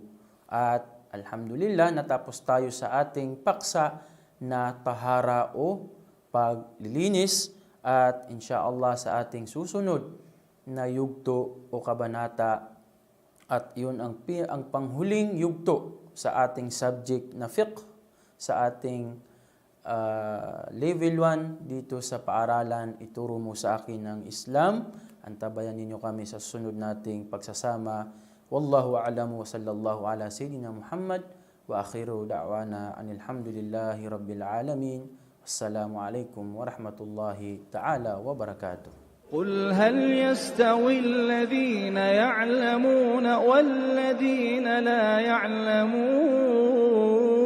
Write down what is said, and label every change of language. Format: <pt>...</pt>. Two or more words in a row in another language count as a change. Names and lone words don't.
<tl>At alhamdulillah, natapos tayo sa ating paksa na tahara o paglilinis, at insyaallah sa ating susunod na yugto o kabanata, at yun ang panghuling yugto sa ating subject na fiqh, sa ating level 1 dito sa paaralan Ituro Mo Sa Akin ng Islam. Antabayan ninyo kami sa sunod nating pagsasama.</tl> <ar>والله أعلم وصلى الله على سيدنا محمد وآخر دعوانا أن الحمد لله رب العالمين. السلام عليكم ورحمة الله تعالى وبركاته. قل هل يستوي الذين يعلمون والذين لا يعلمون</ar>